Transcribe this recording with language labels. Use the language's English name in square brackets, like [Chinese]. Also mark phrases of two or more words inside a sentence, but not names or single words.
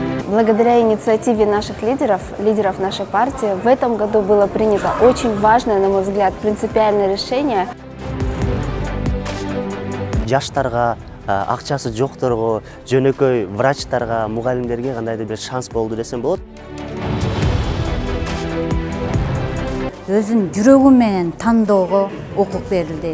[Russian] Благодаря инициативе наших лидеров нашей партии, в этом году было принято очень важное, на мой взгляд, принципиальное решение. [Kyrgyz] Жаштарга, акчасы жокторго, жөнөкөй врачтарга, мугалимдерге кандайдыр бир шанс болду десем болот. Өзүн жүрөгү менен тандоого укук берилди.